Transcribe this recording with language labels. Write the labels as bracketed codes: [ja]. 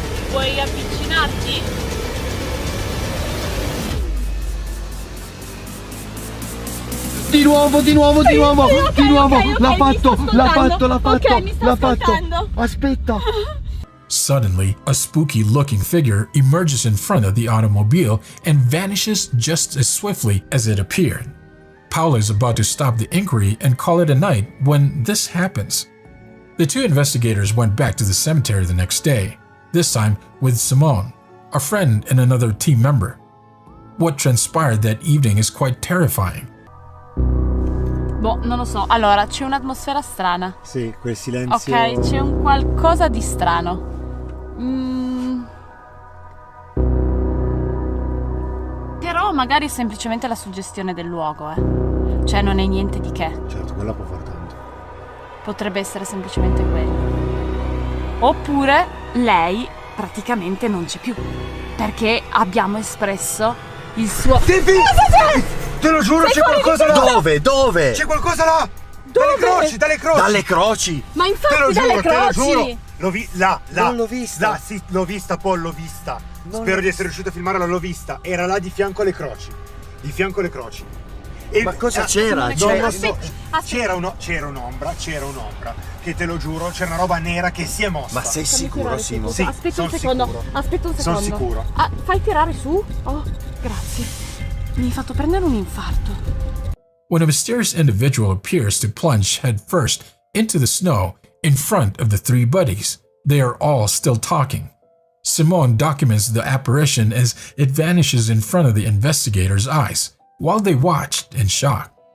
[it] Vuoi avvicinarti? Di nuovo, di nuovo, di nuovo, di nuovo. L'ha fatto, l'ha fatto, l'ha fatto, Ok, mi sta l'ha fatto. ascoltando. Aspetta. [en] Suddenly, a spooky-looking figure emerges in front of the automobile and vanishes just as swiftly as it appeared. Paula is about to stop the inquiry and call it a night when this happens. The two investigators went back to the cemetery the next day, this time with Simone, a friend and another team member. What transpired that evening is quite terrifying. [it] Boh, non lo so. Allora, c'è un'atmosfera strana. Sì, quel silenzio. Ok, c'è un qualcosa di strano. Però magari è semplicemente la suggestione del luogo, eh. Cioè non è niente di che. Certo, quella può far tanto. Potrebbe essere semplicemente quello. Oppure lei praticamente non c'è più. perché abbiamo espresso il suo... Te lo giuro, c'è qualcosa là! Dove? C'è qualcosa là! Dove? Dalle croci! Ma infatti Te lo giuro, dalle croci! te lo giuro! L'ho là! Non l'ho vista. Là, sì, l'ho vista, Paul, l'ho vista. Spero di essere riuscito a filmarla, l'ho vista. Era là di fianco alle croci. E, Ma cosa c'era? C'era un'ombra, che te lo giuro, c'era una roba nera che si è mossa. Ma sei sicuro, Simo? Sì, aspetta un son secondo, sicuro. aspetta un Sono secondo. sicuro. Ah, fai tirare su? Oh, grazie. Mi hai fatto prendere un infarto. [en] When a mysterious individual appears to plunge headfirst into the snow in front of the three buddies, they are all still talking. Simone documents the apparition as it vanishes in front of the investigators' eyes, while they watched in shock.